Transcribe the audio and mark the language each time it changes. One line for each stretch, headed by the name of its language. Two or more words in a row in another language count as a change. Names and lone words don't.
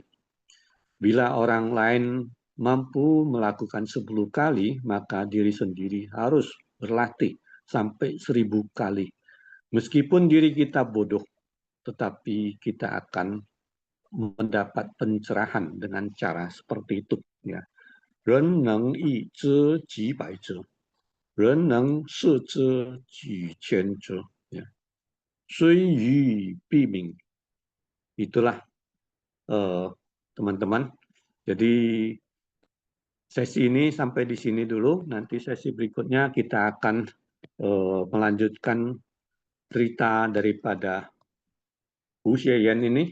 Indonesian: Bila orang lain mampu melakukan 10 kali, maka diri sendiri harus berlatih sampai 1000 kali. Meskipun diri kita bodoh, tetapi kita akan mendapat pencerahan dengan cara seperti itu. Ya.
Chinese: 人能一知几百知，人能四知几千知。Ya. 虽愚必明.
Indonesian: Itulah teman-teman. Jadi sesi ini sampai di sini dulu. Nanti sesi berikutnya kita akan melanjutkan cerita daripada Hu Xieyan ini.